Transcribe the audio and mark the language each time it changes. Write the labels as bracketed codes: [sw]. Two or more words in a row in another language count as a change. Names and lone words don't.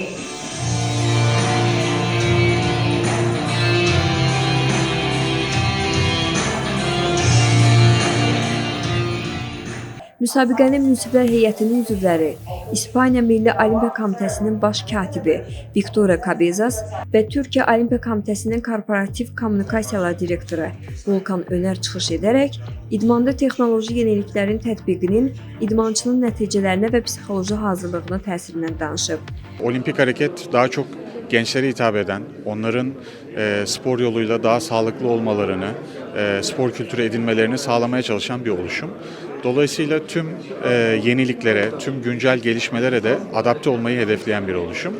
[az] Müsabiqənin münsiflər heyətinin üzvləri, İspaniya Milli Olimpiya Komitəsinin baş katibi Victoria Cabezas və Türkiyə Olimpiya Komitəsinin korporativ kommunikasiyalar direktoru Volkan Öner çıxış edərək, idmanda texnoloji yeniliklərin tətbiqinin idmançının nəticələrinə və psixoloji hazırlığına təsirindən danışıb. [tr] Olimpik hareket daha çok gençlere hitap eden, onların spor yoluyla daha sağlıklı olmalarını, spor kültürü edinmelerini sağlamaya çalışan bir oluşum. Dolayısıyla tüm yeniliklere, tüm güncel gelişmelere de adapte olmayı hedefleyen bir oluşum.